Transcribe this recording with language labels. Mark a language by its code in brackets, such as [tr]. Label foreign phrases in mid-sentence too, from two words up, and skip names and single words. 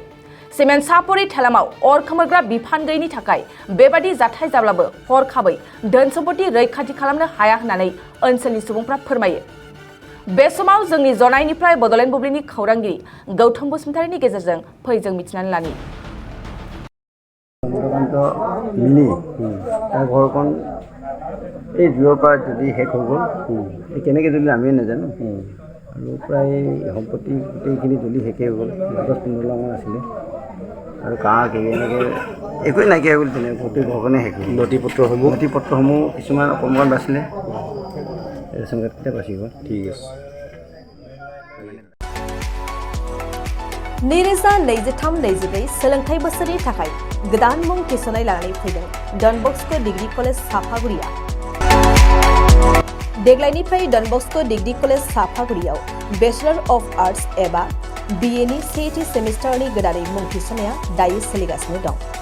[brx] सिमेन्ट सापरि थेलामाव अर खोमोरग्रा बिफान गैयिनि थाखाय बेबादि जाथाय जाब्लाबो हरखाबै धोन सम्पति रैखाथि खालामनो हाया होननानै ओनसोलनि सुबुंफ्रा फोरमायो। बे समाव जोंनि जनायनिफ्राय बड'लेण्ड बुब्लिनि खौरांगिरि गौतम बसुमतारिनि गेजेरजों फैजों मिथिनानै लानि। [as] मिनि घरखन এই জুইৰ পৰা যদি শেষ হৈ গ'ল কেনেকৈ জ্বলি আমিও নাজানো আৰু প্ৰায় সম্পত্তি গোটেইখিনি জ্বলি শেষেই হৈ গ'ল। 10-15 লাখমান আছিলে আৰু কাঁহ এনেকৈ একোৱেই নাইকিয়া হৈ গ'ল। তেনেকৈ গোটেই ঘৰখনে শেষ হ'ল। নথি-পত্ৰসমূহ কিছুমান অকণমান বাছিলে, ৰেচন কাৰ্ডকেইটা বাচি গ'ল। ঠিক আছে। [brx] नैरोजा 23-24 सोलोंथाइ बोसोरनि थाखाय गोदान मुं थिसननाय लानानै फैदों डन बस्क' डिग्री कलेज साफागुरिया। देग्लायनिफ्राय डन बस्क' डिग्री कलेज साफागुरियाव [en] Bachelor of Arts [brx] एबा BA नि सेथि सेमिस्टारनि गोदानै मुं थिसननाया दायो सोलिगासिनो दं।